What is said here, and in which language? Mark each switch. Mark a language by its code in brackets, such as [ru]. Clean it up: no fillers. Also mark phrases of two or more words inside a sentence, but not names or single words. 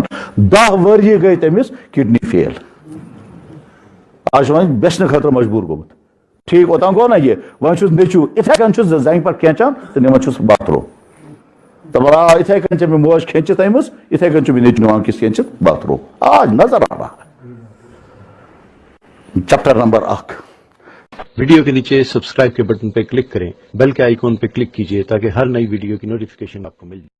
[ks] 10 ؤری گٔے تٔمِس کِڈنی فیل. آز چھُ وۄنۍ بیچنہٕ خٲطرٕ مجبوٗر گوٚمُت. ٹھیٖک اوٚتام گوٚو نا یہِ وۄنۍ چھُس نیچوٗ یِتھے کٔنۍ چھُس زنگہِ پٮ۪ٹھ کھینچان تہٕ نِوان چھُس باتھ روٗم. دپان آ یِتھے کٔنۍ چھےٚ مےٚ موج کھینچِتھ أمِس یِتھے کٔنۍ چھُ مےٚ نیچوٗ نِوان کِس کھینچِتھ باتھ روٗم. [ur] آج نظر آ رہا چیپٹر نمبر 1. ویڈیو کے نیچے سبسکرائب کے بٹن پہ کلک کریں بیل کے آئیکن پہ کلک کیجئے تاکہ ہر نئی ویڈیو کی نوٹیفیکیشن آپ کو مل جائے.